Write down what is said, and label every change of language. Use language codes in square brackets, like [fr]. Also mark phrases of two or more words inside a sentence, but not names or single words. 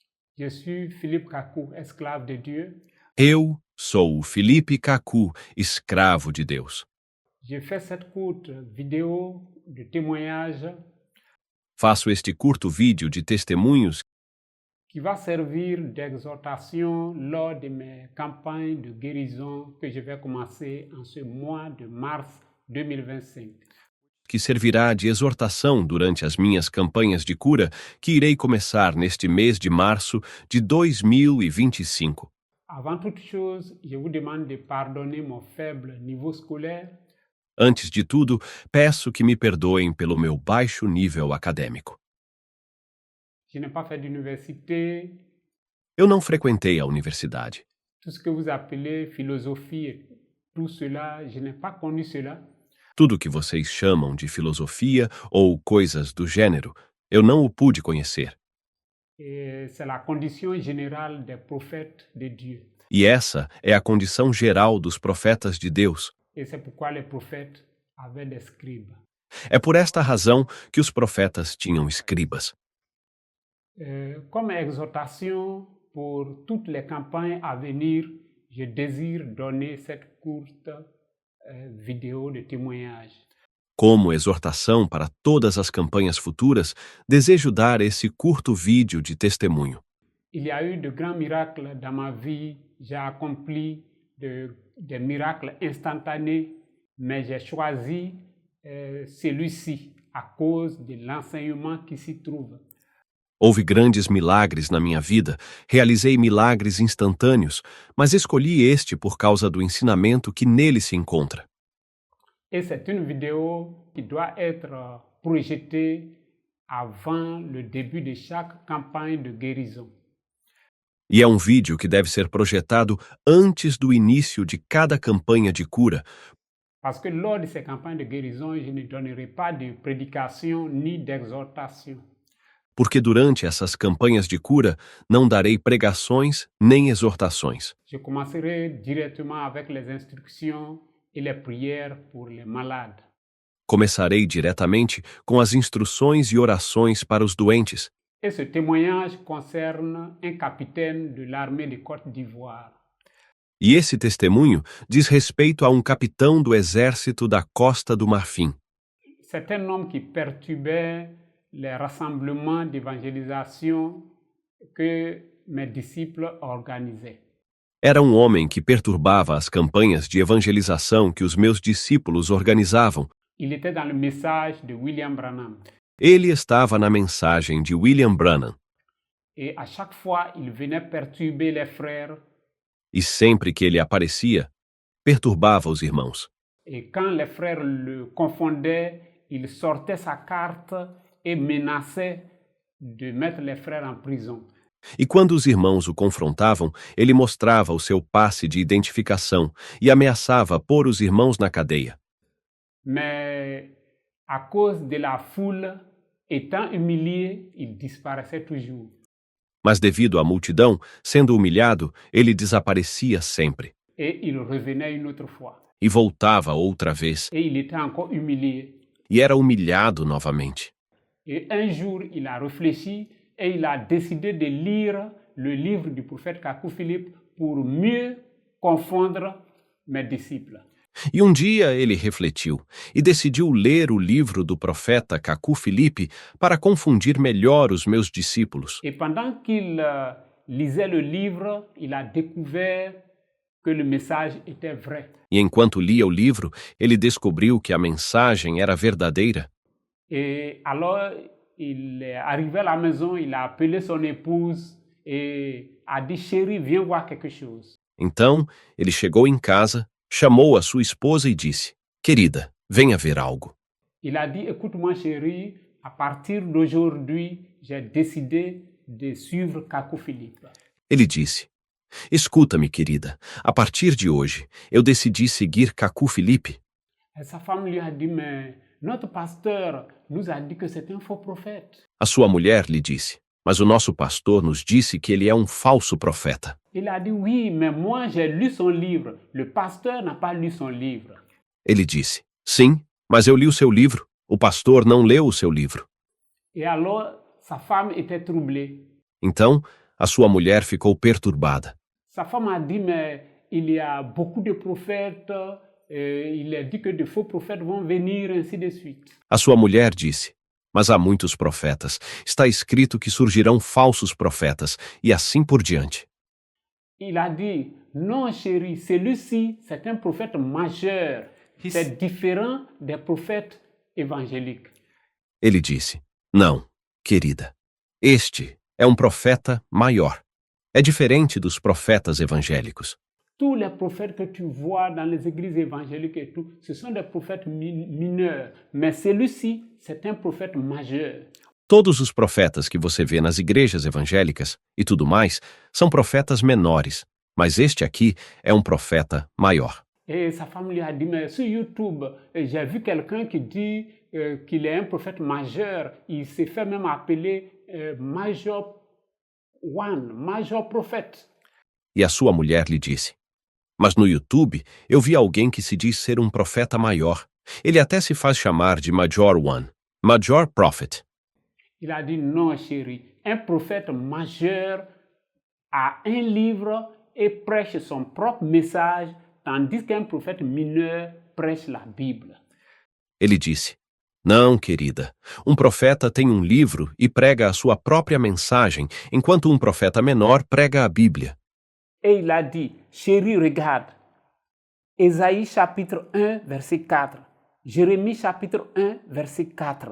[fr] Je suis Philippe Kakou, esclave de Dieu. [pt] Eu sou o Felipe Kaku, escravo de Deus. [fr] J'ai fait cette courte vidéo de témoignage [pt] Faço este curto vídeo de testemunhos [fr] qui va servir d'exhortation lors de mes campagnes de guérison que je vais commencer en ce mois de mars 2025. [pt] que servirá de exortação durante as minhas campanhas de cura que irei começar neste mês de março de 2025. [fr] Avant toute chose, je vous demande de pardonner mon faible niveau scolaire. [pt] Antes de tudo, peço que me perdoem pelo meu baixo nível acadêmico. [fr] Je n'ai pas fait d'université. [pt] Eu não frequentei a universidade. [fr] Tout ce que vous appelez philosophie, tout cela, je n'ai pas connu cela. [pt] Tudo que vocês chamam de filosofia ou coisas do gênero, eu não o pude conhecer. [fr] Et c'est la condition générale des prophètes de Dieu. [pt] E essa é a condição geral dos profetas de Deus. [fr] Et c'est pourquoi les prophètes avaient des scribes. [pt] É por esta razão que os profetas tinham escribas. [fr] Comme exhortation pour toutes les campagnes à venir, je désire donner cette courte vidéo de témoignage. [pt] Como exortação para todas as campanhas futuras, desejo dar esse curto vídeo de testemunho. [fr] Il y a eu de grands miracles dans ma vie. J'ai accompli des miracles instantanés, mais j'ai choisi celui-ci à cause de l'enseignement qui s'y trouve. [pt] Houve grandes milagres na minha vida, realizei milagres instantâneos, mas escolhi este por causa do ensinamento que nele se encontra. [fr] Et c'est une vidéo qui doit être projetée avant le début de chaque campagne de guérison. [pt] E é um vídeo que deve ser projetado antes do início de cada campanha de cura, [fr] Parce que lors de ces campagnes de guérison, je ne donnerai pas de prédication ni d'exhortation. [pt] porque durante essas campanhas de cura não darei pregações nem exortações. [fr] Je commencerai directement avec les instructions et les prières pour les malades. [pt] Começarei diretamente com as instruções e orações para os doentes. [fr] Et ce témoignage concerne un capitaine de l'armée de Côte d'Ivoire. [pt] E esse testemunho diz respeito a um capitão do exército da Costa do Marfim. [fr] C'est un homme qui perturbait les rassemblements d'évangélisation que mes disciples organisaient. [pt] Era um homem que perturbava as campanhas de evangelização que os meus discípulos organizavam. [fr] Il était dans le message de William Branham. [pt] Ele estava na mensagem de William Branham. [fr] Et à chaque fois, il venait perturber les frères. [pt] E sempre que ele aparecia, perturbava os irmãos. [fr] Et quand les frères le confondaient, il sortait sa carte et menaçait de mettre les frères en prison. [pt] E quando os irmãos o confrontavam, ele mostrava o seu passe de identificação e ameaçava pôr os irmãos na cadeia. [fr] Mais à cause de la foule, étant humilié, il disparaissait toujours. [pt] Mas devido à multidão, sendo humilhado, ele desaparecia sempre. [fr] Et il revenait une autre fois. [pt] E voltava outra vez. [fr] Et il était encore humilié. [pt] E era humilhado novamente. [fr] Et un jour, il a réfléchi et il a décidé de lire le livre du prophète Kakou Philippe pour mieux confondre mes disciples. [pt] E um dia ele refletiu e decidiu ler o livro do profeta Kaku Filipe para confundir melhor os meus discípulos. [fr] Et pendant qu'il lisait le livre, il a découvert que le message était vrai. [pt] E enquanto lia o livro, ele descobriu que a mensagem era verdadeira. [fr] Et alors, il est arrivé à la maison, il a appelé son épouse et a dit, chérie, viens voir quelque chose. [pt] Então, ele chegou em casa, chamou a sua esposa e disse, querida, venha ver algo. [fr] Il a dit, écoute-moi chérie, à partir d'aujourd'hui, j'ai décidé de suivre Kakou Philippe. [pt] Ele disse, escuta-me querida, a partir de hoje, eu decidi seguir Kaku Filipe. [fr] Et sa femme lui a dit, mais notre pasteur nous a dit que c'est un faux prophète. [pt] A sua mulher lhe disse, mas o nosso pastor nos disse que ele é um falso profeta. [fr] Il a dit, oui, mais moi j'ai lu son livre. Le pasteur n'a pas lu son livre. [pt] Ele disse, sim, mas eu li o seu livro. O pastor não leu o seu livro. [fr] Et alors, sa femme était troublée. [pt] Então, A sua mulher ficou perturbada. [fr] Sa femme a dit, mais il y a beaucoup de prophètes, il est dit que de faux prophètes vont venir, ainsi de suite. [pt] A sua mulher disse: Mas há muitos profetas. Está escrito que surgirão falsos profetas, e assim por diante. [fr] Il a dit, non chérie, celui-ci, c'est un prophète majeur. C'est différent des prophètes évangéliques. [pt] Ele disse: Não, querida. Este é um profeta maior. É diferente dos profetas evangélicos. [fr] Tous les prophètes que tu vois dans les églises évangéliques et tout, ce sont des prophètes mineurs. Mais celui-ci, c'est un prophète majeur. [pt] Todos os profetas que você vê nas igrejas evangélicas e tudo mais são profetas menores, mas este aqui é um profeta maior. [fr] Et sa femme lui a dit, mais sur YouTube, j'ai vu quelqu'un qui dit qu'il est un prophète majeur. Il s'est fait même appeler Major One, Major Prophète. [pt] E a sua mulher lhe disse: Mas no YouTube eu vi alguém que se diz ser um profeta maior. Ele até se faz chamar de Major One, Major Prophet. [fr] Il a dit, non chérie, un prophète majeur a un livre et prêche son propre message, tandis qu'un prophète mineur prêche la Bible. [pt] Ele disse: Não, querida. Um profeta tem um livro e prega a sua própria mensagem, enquanto um profeta menor prega a Bíblia. [fr] Et il a dit, chérie, regarde, Ésaïe chapitre 1, verset 4, Jérémie chapitre 1, verset 4.